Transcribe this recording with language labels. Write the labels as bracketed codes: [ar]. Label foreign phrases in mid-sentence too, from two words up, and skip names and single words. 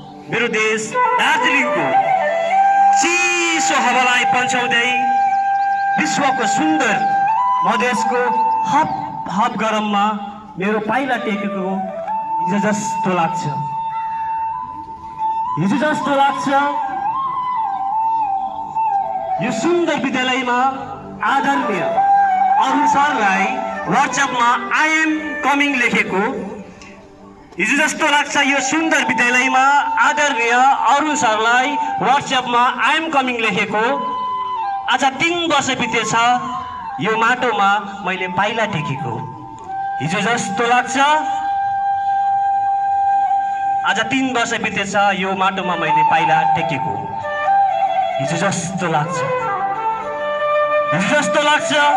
[ne] मेरो देश दार्जिलिङको चिसो हावालाई पन्छाउँदै, विश्वको सुन्दर मधेसको हप हप गरममा मेरो पाइला टेकेको हिजो जस्तो लाग्छ, हिजो जस्तो लाग्छ। यो सुन्दर विद्यालयमा आदरणीय अरुण सरलाई WhatsApp-मा [en] "I am coming" [ne] लेखेको, हिजो जस्तो लाग्छ यो सुन्दर विद्यालयमा आदरणीय अरुण सरलाई WhatsApp-मा [en] "I am coming" [ne] लेखेको। आज तिन वर्ष बितेछ यो माटोमा मैले पाइला टेकेको, हिजो जस्तो लाग्छ। आज तिन वर्ष बितेछ यो माटोमा मैले पाइला टेकेको, हिजो जस्तो लाग्छ, हिजो जस्तो लाग्छ।